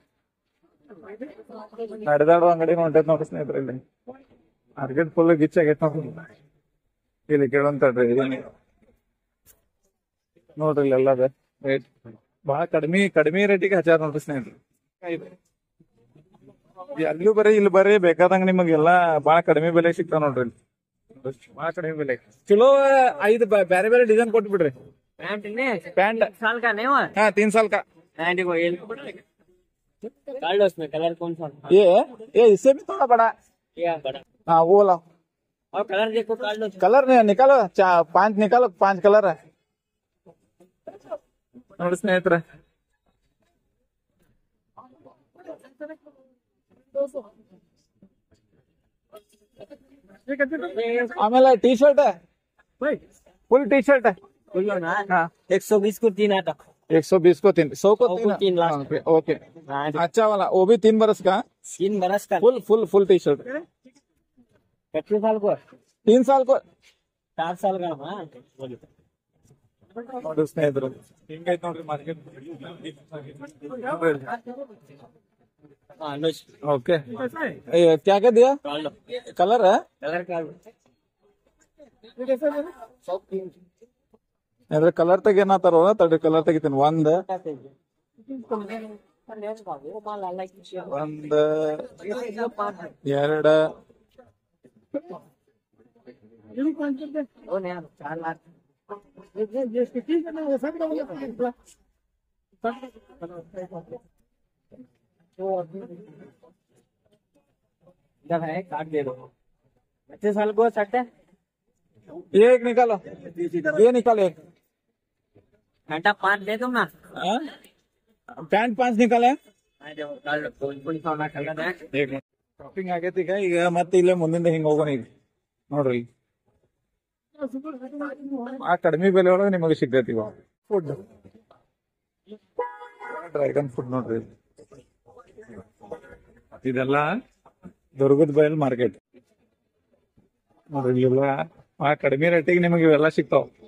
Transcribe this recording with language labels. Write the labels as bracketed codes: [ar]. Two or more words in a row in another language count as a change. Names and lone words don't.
[kn] ನಡೆದಾಡುವ ಅಂಗಡಿ ಹೊಂಟೈತ್ ನೋಡ್ರಿ ಸ್ನೇಹಿತರೆ ಇಲ್ಲಿ ಮಾರ್ಕೆಟ್ ಫುಲ್ ಗಿಚ್ ಆಗೈತ್ ನೋಡ್ರಿ ಇಲ್ಲಿ ಕೇಳಂತಾಡ್ರಿ ನೋಡ್ರಿ ಇಲ್ಲಿ ಎಲ್ಲ ರೇಟ್ ಬಹಳ ಕಡಿಮೆ ರೇಟಿಗೆ ಹಚ್ಚಾರ ನೋಡ್ರಿ ಸ್ನೇಹಿತರೆ ಅಲ್ಲೂ ಬರೀ ಇಲ್ಲಿ ಬರೀ ಬೇಕಾದಂಗ ನಿಮಗೆಲ್ಲ ಬಹಳ ಕಡಿಮೆ ಬೆಲೆ ಸಿಗ್ತಾವ ನೋಡ್ರಿ ಇಲ್ಲಿ ಬಹಳ ಕಡಿಮೆ ಬೆಲೆ ಚಲೋ 5 ಬೇರೆ ಬೇರೆ ಡಿಸೈನ್ ಕೊಟ್ಬಿಡ್ರಿ पैंट [hi] साल का नहीं हुआ हाँ 3 साल का कार्ड उसमें कलर कौन सा ये इससे भी थोड़ा बड़ा क्या बड़ा हाँ वो लाओ और कलर देखो कार्ड कलर निकालो 5 निकालो 5 कलर है [kn] ನೋಡಿ ಸ್ನೇಹಿತರೆ ಆಮೇಲೆ [en] T-shirt [hi] है [en] full T-shirt [hi] है हाँ 120 को 3 आता 120 को 3 100 को 3 लास्ट हाँ, ओके अच्छा वाला वो भी 3 बरस का 3 बरस का [en] full T-shirt [hi] कितने साल को 3 साल को 4 साल का हाँ [kn] ನೋಡಿ ಸ್ನೇಹಿತರು ಹಿಂಗೈತ್ ನೋಡ್ರಿ ಮಾರ್ಕೆಟ್ [hi] ओके क्या क्या दिया कलर है कलर कार्ड [kn] ಅಂದ್ರೆ ಕಲರ್ ತೆಗೇನತ್ತಾರ ತಡ್ರಿ ಕಲರ್ ತೆಗಿತೀನಿ ಒಂದ್ ಎರಡ್ [hi] इधर है कार्ड दे दो 25 साल को शर्ट है ये एक निकालो ये निकालो एक घंटा 5 दे दो ना पैंट 5 निकाले कलर [kn] ಶಾಪಿಂಗ್ ಆಗೈತಿ ಈಗ ಮತ್ತೆ ಇಲ್ಲೇ ಮುಂದಿಂದ ಹಿಂಗ ಹೋಗೋಣ ಈಗ ನೋಡ್ರಿ ಆ ಕಡಿಮೆ ಬೆಲೆ ಒಳಗೆ ನಿಮಗೆ ಸಿಗ್ತೈತಿ ಇವಾಗ ಫುಡ್ ಡ್ರ್ಯಾಗನ್ ಫುಡ್ ನೋಡ್ರಿ ಇದೆಲ್ಲ ದುರ್ಗದ ಬಯಲ್ ಮಾರ್ಕೆಟ್ ನೋಡ್ರಿ ಇವೆಲ್ಲ ಆ ಕಡಿಮೆ ರೇಟಿಗೆ ನಿಮಗೆ ಇವೆಲ್ಲ ಸಿಗ್ತಾವ